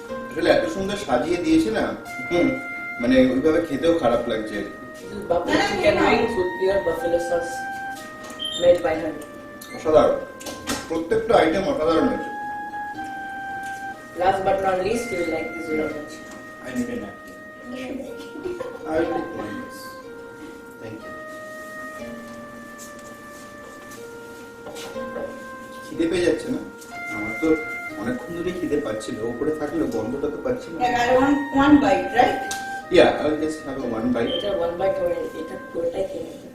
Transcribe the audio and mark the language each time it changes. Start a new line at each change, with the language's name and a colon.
Bangla: আসলে এত সুন্দর সাজিয়ে দিয়েছে না, মানে ওইভাবে খেতেও খারাপ লাগছে।
English: This is buffalo chicken wings with pure buffalo sauce made by her.
Bangla: অসাধারণ, প্রত্যেকটা আইটেম অসাধারণ হয়েছে।
English: Last but not least, you will like this very much. I need a napkin. I will take one, yes. Thank you.
Bangla: খিদে পেয়ে যাচ্ছে না আমার তো, অনেকক্ষণ ধরে খিদে পাচ্ছিল, উপরে থাকলে গন্ধটা তো পাচ্ছি না।
English: Like I want one bite, right? Yeah, I will just have a one bite.
Bangla: এটা
English: one bite
Bangla: করে এটা পুরোটাই খেয়ে নেবে।